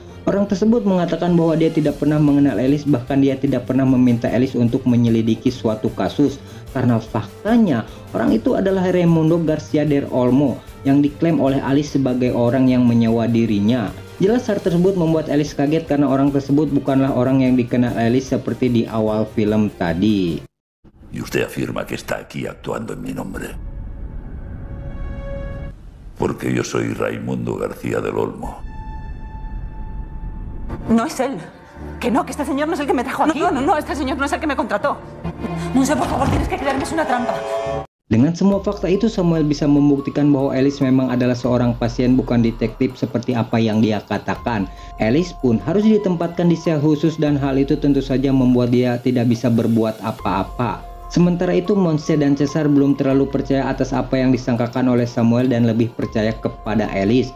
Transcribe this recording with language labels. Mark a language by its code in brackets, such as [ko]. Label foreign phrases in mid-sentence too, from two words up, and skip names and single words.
[id] Orang tersebut mengatakan bahwa dia tidak pernah mengenal Alice, bahkan dia tidak pernah meminta Alice untuk menyelidiki suatu kasus. Karena faktanya, orang itu adalah Raimundo Garcia del Olmo yang diklaim oleh Alice sebagai orang yang menyewa dirinya. Jelas hal tersebut membuat Alice kaget karena orang tersebut bukanlah orang yang dikenal Alice seperti di awal film tadi. [es] Y usted afirma que está aquí actuando en mi nombre. Porque yo soy Raimundo García del Olmo. No es él. Que no, que este señor no es el que me trajo aquí. No, este señor no es el que me contrató. No sé, por favor, tienes que creerme, es una trampa. [id] Dengan semua fakta itu, Samuel bisa membuktikan bahwa Alice memang adalah seorang pasien, bukan detektif seperti apa yang dia katakan. Alice pun harus ditempatkan di sel khusus dan hal itu tentu saja membuat dia tidak bisa berbuat apa-apa. Sementara itu Monse dan Cesar belum terlalu percaya atas apa yang disangkakan oleh Samuel dan lebih percaya kepada Alice.